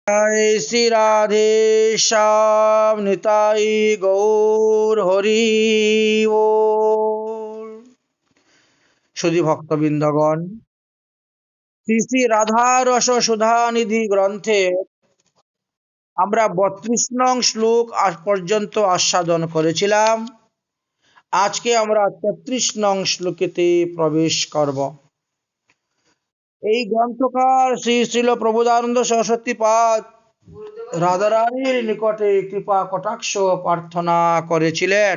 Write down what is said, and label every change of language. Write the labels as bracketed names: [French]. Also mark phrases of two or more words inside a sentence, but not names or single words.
[Hindi] जय श्री राधे श्याम निताई गौर हरि बोल। सुधी भक्तबृंदगण, [Bangla] শ্রী শ্রী রাধা রস সুধা নিধি গ্রন্থে আমরা ৩২ নং শ্লোক আজ পর্যন্ত আস্বাদন করেছিলাম। আজকে আমরা ৩৩ নং শ্লোকেতে প্রবেশ করব। এই গ্রন্থকার শ্রী শ্রীল প্রবোধানন্দ সরস্বতী পাদ রাধারানীর নিকটে কৃপা কটাক্ষ প্রার্থনা করেছিলেন।